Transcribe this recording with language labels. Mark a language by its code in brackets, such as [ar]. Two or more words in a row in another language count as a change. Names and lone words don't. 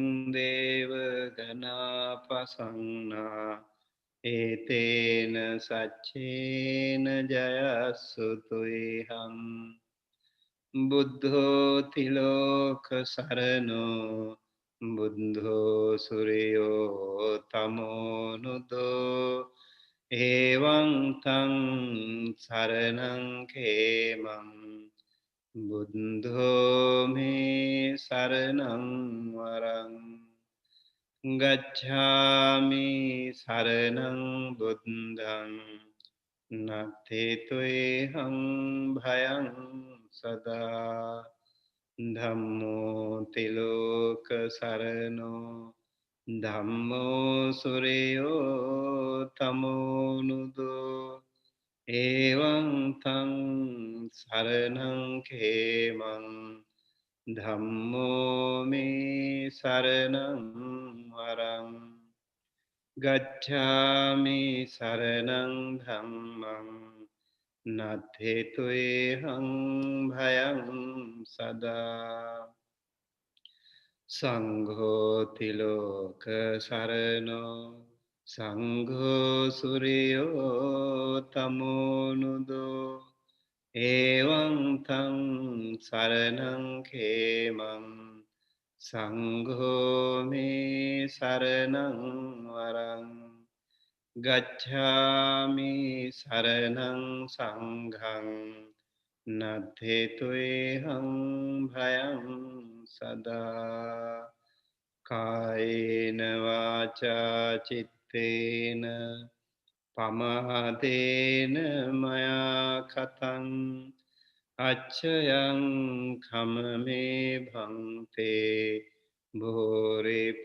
[pi] देवगणापसन्ना एतेन सच्चेन जयस्सुतुहम् बुद्धो तिलोकशरणो बुद्धो सूर्यो तमोनुदो एवं तं शरणं खेमं बुद्धो मे शरणं वरम् गच्छामि शरणं बुद्धं नत्थित्वेऽहं भयं सदा धम्मो तिलोकशरणो धम्मो सूर्यो तमोनुदो एवं तं शरणं खेमं धम्मो मे शरणं वरम् गच्छामि शरणं धम्मं नत्थित्वेऽहं भयं सदा संघो तिलोकशरणो संघो सूर्यो तमोनुदो एवं तं शरणं खेमं संघो मे शरणं वरम् गच्छामि शरणं संघं नत्थित्वेऽहं भयं सदा कायेन वाचा चित्तेन पमादेन मया कथं अच्छयं खममे भङ्क्ते भोरे